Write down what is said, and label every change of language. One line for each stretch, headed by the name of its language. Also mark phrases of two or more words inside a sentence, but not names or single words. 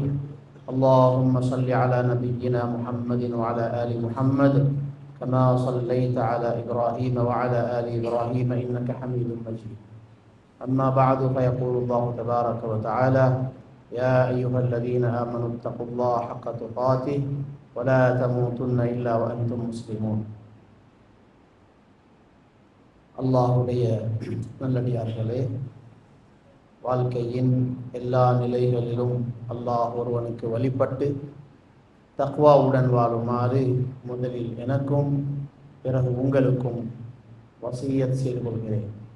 Arabic: اللهم صل على نبينا محمد وعلى آل محمد كما صليت على إبراهيم وعلى آل إبراهيم إنك حميد مجيد. أما بعد فيقول الله تبارك وتعالى: يا أيها الذين آمنوا اتقوا الله حق تقاته ولا تموتن إلا وأنتم مسلمون.
Tamil: அல்லாஹுடைய நல்லடியார்களே, வாழ்க்கையின் எல்லா நிலைகளிலும் அல்லாஹ் ஒருவனுக்கு வழிபட்டு தக்வாவுடன் வாழுமாறு முதலில் எனக்கும் பிறகு உங்களுக்கும் வசியத் செய்து கொள்கிறேன்.